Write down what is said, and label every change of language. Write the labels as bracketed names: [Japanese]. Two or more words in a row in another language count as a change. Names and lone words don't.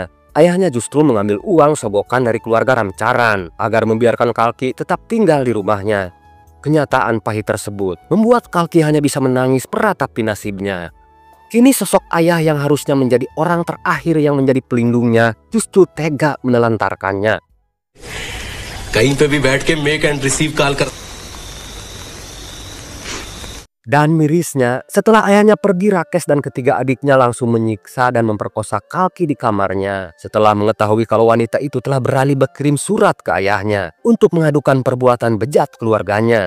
[Indonesian] Ayahnya justru mengambil uang sogokan dari keluarga Ramcharan agar membiarkan Kalki tetap tinggal di rumahnya. Kenyataan pahit tersebut membuat Kalki hanya bisa menangis meratapi nasibnya. Kini sosok ayah yang harusnya menjadi orang terakhir yang menjadi pelindungnya justru tega menelantarkannya. [Hindi] कहीं पे भी बैठ के [English] make and receive call [Hindi] कर। [Indonesian] Dan mirisnya, setelah ayahnya pergi, Rakesh dan ketiga adiknya langsung menyiksa dan memperkosa Kalki di kamarnya. Setelah mengetahui kalau wanita itu telah beralih berkirim surat ke ayahnya untuk mengadukan perbuatan bejat keluarganya.